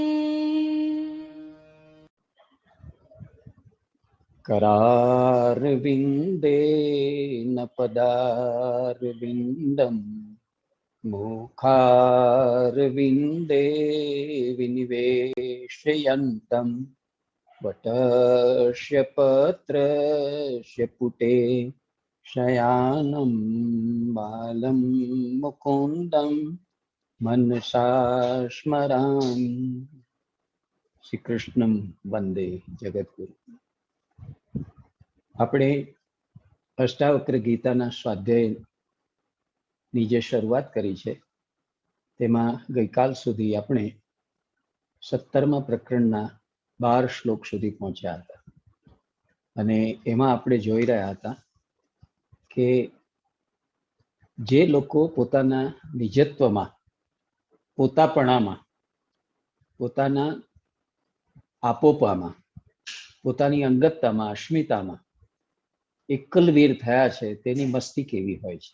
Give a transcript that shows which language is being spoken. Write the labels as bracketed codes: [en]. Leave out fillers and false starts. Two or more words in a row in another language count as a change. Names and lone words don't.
[sa] करारविन्देन पदारविन्दम् मुखारविन्दे विनिवेशयन्तम् वटस्य पत्रस्य पुटे शयानं बालं मुकुन्दं मनसा स्मरामि। श्री कृष्णं वंदे जगद्गुरु। [gu] આપણે અષ્ટાવક્ર ગીતાના સ્વાધ્યાયની જે શરૂઆત કરી છે તેમાં ગઈકાલ સુધી આપણે 17મા પ્રકરણના 12 શ્લોક સુધી પહોંચ્યા હતા અને એમાં આપણે જોઈ રહ્યા હતા કે જે લોકો પોતાના નિજત્વમાં, પોતાપણામાં, પોતાના આપોપામાં, પોતાની અંગતતામાં, અસ્મિતામાં એકલવીર થયા છે તેની મસ્તી કેવી હોય છે.